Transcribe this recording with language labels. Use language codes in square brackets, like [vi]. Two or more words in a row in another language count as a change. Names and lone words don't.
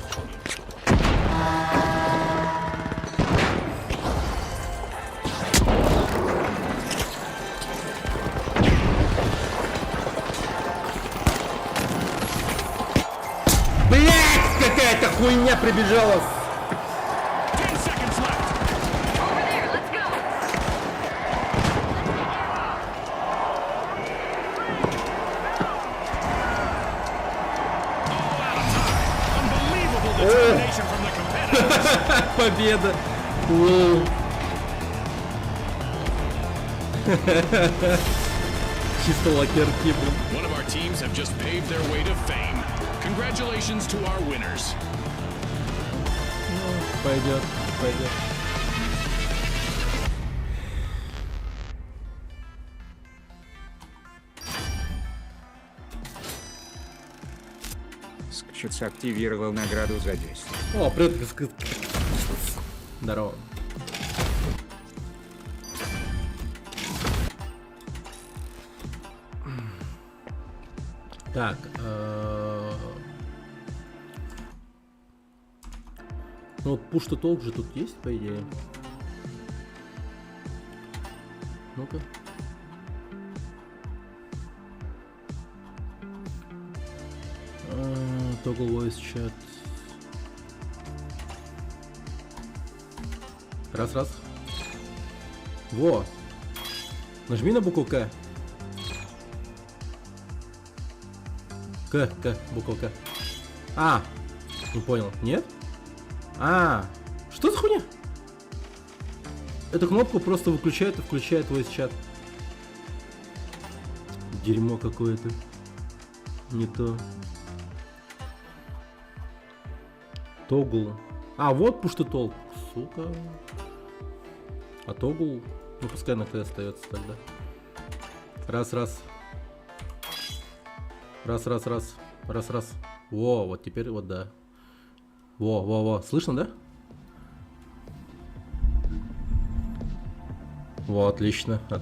[ru] Блять, какая-то хуйня прибежала. [en] 10 seconds left. Over there, let's go. All out of time. Unbelievable determination from the competitors. [ru] Победа. Воу. Чисто лакерки, блин. [en] One of our teams have just paved their way to fame. Congratulations to our winners. [ru] Пойдет, пойдет. Скчиц активировал награду за действие. О, привет. Здорово. Так. Ну вот [en] push to talk [ru] же тут есть, по идее. Ну-ка. [en] Toggle voice chat. [ru] Раз. Во. Нажми на букву К. К, буква К. А, не понял. Нет? А, что за хуйня? Эту кнопку просто выключает и включает [en] voice chat. [ru] Дерьмо какое-то. Не то. Тогл. А, вот [en] push to talk. [ru] Сука. А тогл, ну пускай на Т остается тогда. Раз. Во, вот теперь вот да. Во. Слышно, да? Во, отлично.